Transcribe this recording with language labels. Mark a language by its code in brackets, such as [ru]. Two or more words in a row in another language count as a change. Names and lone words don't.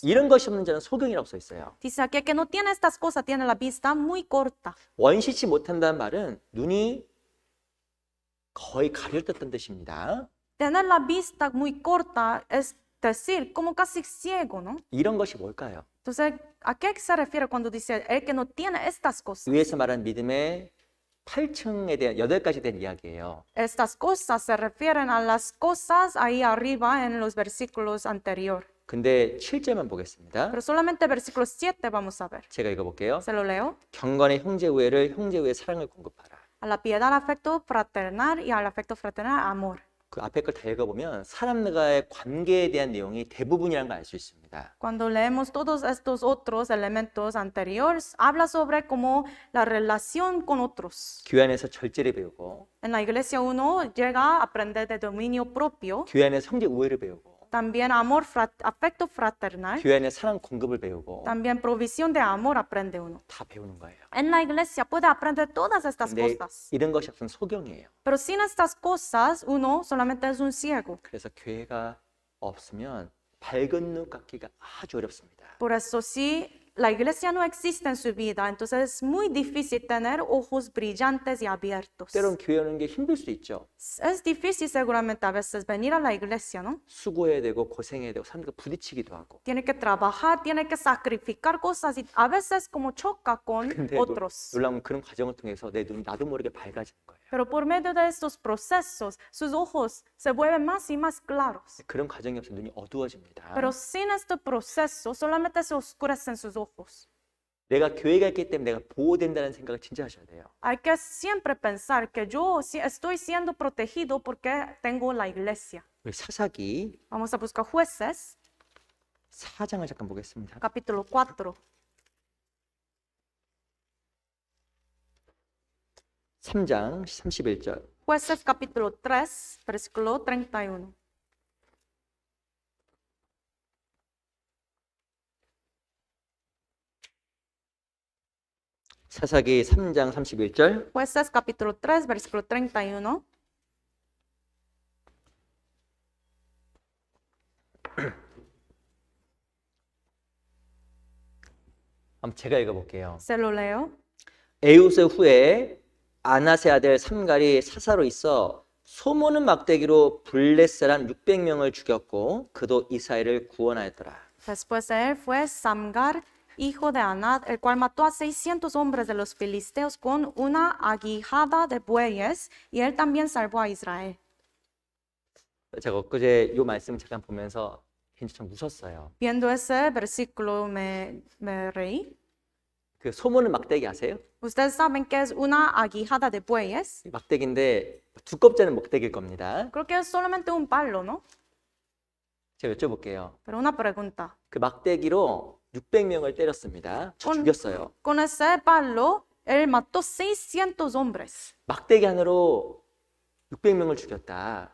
[ko] 이런 것이 없는 자는 소경이라고 써 있어요. [es] Dice aquí que no tiene estas cosas, tiene la vista muy corta. [ko] 원시지 못한다는 말은 눈이 거의 가려졌다는 뜻입니다. [es] Tener la vista muy corta es decir, como casi ciego, ¿no? [ko] 이런 것이 뭘까요? [es] Entonces, ¿a qué se refiere cuando dice el que no tiene estas cosas? [ko] 위에서 말한 믿음의 8층에 대한 8가지 된 이야기예요. [es] Estas cosas se refieren a las cosas ahí arriba en los versículos anterior. [ko] 근데 7절만 보겠습니다. [es] Pero solamente versículo 7 vamos a ver. [ko] 제가 읽어볼게요. [es] Se lo leo. [ko] 경건의 형제 우애를 형제 우애 사랑을 공급하라. [es] A la piedad, al afecto fraternal y al afecto fraternal, amor. [ko] 그 앞에 걸 다 읽어보면 사람과의 관계에 대한 내용이 대부분이라는 걸 알 수 있습니다. [es] Cuando leemos todos estos otros elementos anteriores, habla sobre como la relación con otros. [ko] 교회 안에서 절제를 배우고 [es] En la iglesia uno llega a aprender de dominio propio, [ko] 교회 안에서 형제 우애를 배우고 [es] también amor, afecto fraternal, [ko] 교회 안에 사랑 공급을 배우고 [es] también provisión de amor aprende uno. [ko] 다 배우는 거예요. [es] En la iglesia puede aprender todas estas [ko] 근데 [es] cosas, [ko] 이런 것이 없으면 소경이에요. [es] pero sin estas cosas uno solamente es un ciego. [ko] 그래서 교회가 없으면 밝은 눈 갖기가 아주 어렵습니다. [es] Por eso si la iglesia no existe en su vida, entonces es muy difícil tener ojos brillantes y abiertos. [ko] 때론 교회 오는 게 힘들 수 있죠. [es] Es difícil seguramente a veces venir a la iglesia, ¿no? [ko] 수고해야 되고 고생해야 되고 사람들과 부딪히기도 하고. [es] Tiene que trabajar, tiene que sacrificar cosas y a veces como choca con [ko] 근데 [es] otros. [ko] 놀라운 그런 과정을 통해서 내 눈이 나도 모르게 밝아지는 거예요. [es] Pero por medio de estos procesos, sus ojos se vuelven más y más claros. [ko] 그런 과정이 없으면 눈이 어두워집니다. [es] Pero sin este proceso, solamente se oscurecen sus ojos. [ko] 내가 교회가 있기 때문에 내가 보호된다는 생각을 진짜 하셔야 돼요. [es] Hay que siempre pensar que yo estoy siendo protegido porque tengo la iglesia. [ko] 우리 사사기 [es] Vamos a buscar Jueces, [ko] 4장을 잠깐 보겠습니다. [es] capítulo 4. [ko] 3장 31절. [es] Jueces, capítulo 3, versículo 31. [ko] 사사기 3장 31절. [es] Jueces, capítulo 3, versículo 31. [ko] 한번 제가 읽어볼게요. [es] Se lo leo. [ko] 에우스 후에 아나세 아들 삼갈이 사사로 있어 소모는 막대기로 블렛 사람 600명을 죽였고 그도 이스라엘을 구원하였더라. [es] Después de él fue Samgar, hijo de Anat, el cual mató a 600 hombres de los filisteos con una aguijada de bueyes, y él también salvó a Israel. [ko] 제가 엊그제 이 말씀을 잠깐 보면서 굉장히 좀 웃었어요. [es] Viendo ese versículo me reí. [ko] 그 소모는 막대기 아세요? [es] Ustedes saben que es una aguijada de bueyes. [ko] 막대기인데 두껍지 않은 막대기일 겁니다. [es] Creo que es solamente un palo, ¿no? [ko] 제가 여쭤볼게요. [es] Pero una pregunta. [ko] 그 막대기로 600명을 때렸습니다. 죽였어요. [es] Con ese palo, él mató 600 hombres. [ko] 막대기 하나로 600명을 죽였다.